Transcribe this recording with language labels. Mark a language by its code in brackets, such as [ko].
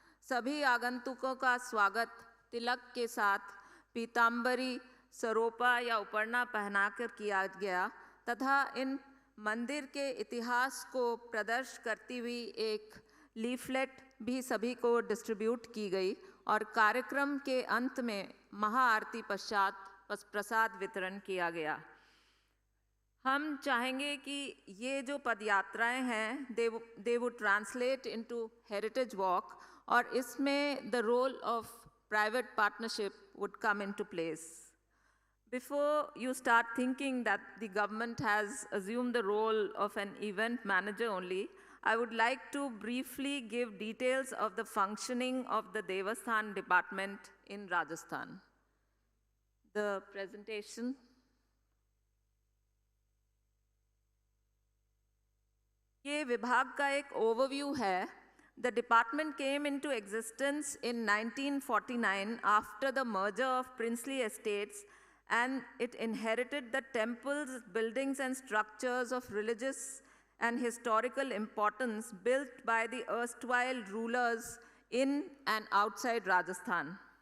[hi] सभी आगंतुकों का स्वागत तिलक के साथ पीताम्बरी, सरोपा या उपरना पहनाकर किया गया तथा इन मंदिर के इतिहास को प्रदर्शित करती हुई एक लीफलेट भी सभी को डिस्ट्रीब्यूट की गई और कार्यक्रम के अंत में महाआरती पश्चात प्रसाद वितरण किया गया। हम चाहेंगे कि ये जो पदयात्राएं हैं [en] they would translate into heritage walk [hi] और इसमें [en] The role of private partnership would come into place. Before you start thinking that the government has assumed the role of an event manager only, I would like to briefly give details of the functioning of the Devasthan department in Rajasthan. The presentation. [hi] ये विभाग का एक overview है। [en] The department came into existence in 1949 after the merger of princely estates, and it inherited the temples, buildings and structures of religious and historical importance built by the erstwhile rulers in and outside Rajasthan.